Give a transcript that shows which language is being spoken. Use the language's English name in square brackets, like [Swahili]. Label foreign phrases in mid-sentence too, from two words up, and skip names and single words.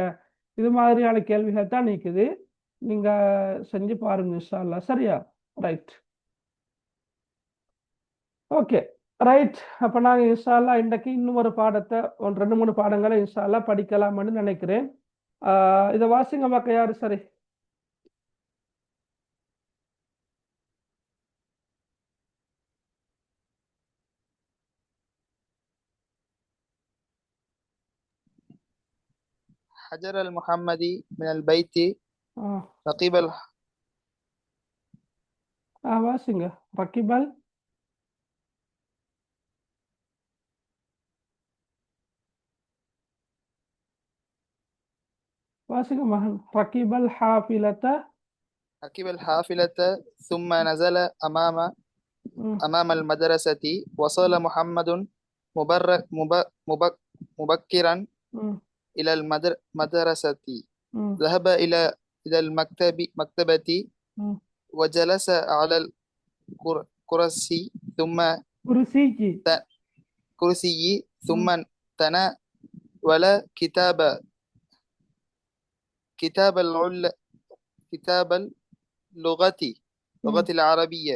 [Tamil] இது மாதிரியான கேள்விகள் தான் நிற்குது. நீங்க செஞ்சு பாருங்க [Arabic] إن شاء الله. [Tamil] சரியா? [English] right, okay, right. [Tamil] அப்போ நாங்கள் [Arabic] إن شاء الله [Tamil] இன்றைக்கு இன்னும் ஒரு பாடத்தை 2-3 பாடங்களை [Arabic] إن شاء الله [Tamil] படிக்கலாம்னு நினைக்கிறேன். இதை வாசிங்க பார்க்க யாரு? சரி, [Arabic] حجر المحمدي من البيت ஆ رقيب [Tamil] வாசிங்க. ரக்கிபல் வாசிங்க மகன். [Arabic] ركب الحافلة ركب الحافلة ثم نزل أمام المدرسة. وصل محمد مبكرا إلى المدرسة. ذهب إلى المكتبة وجلس على الكرسي ثم تناول كتاب اللغة العربية.